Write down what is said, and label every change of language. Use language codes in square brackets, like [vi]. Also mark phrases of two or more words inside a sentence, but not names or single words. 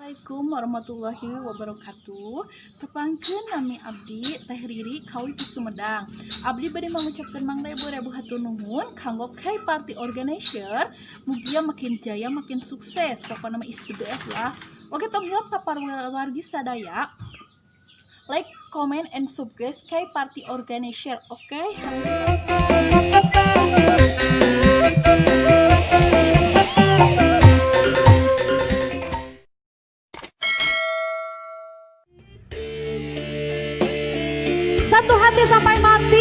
[ar] Assalamualaikum warahmatullahi wabarakatuh. [su] Tepangkeun nami abdi Teh Riri Kawi di Sumedang. Abdi bade mengucapkan mangrebu hatur nuhun kanggo K Party Organizer. Mugia makin jaya makin sukses. Pokoknya nama [en] is the best [su] lah. Oke, tong hilap ka wargi sadaya. [en] Like, comment, and subscribe K Party Organizer. [su] Oke. [id] Satu hati sampai mati.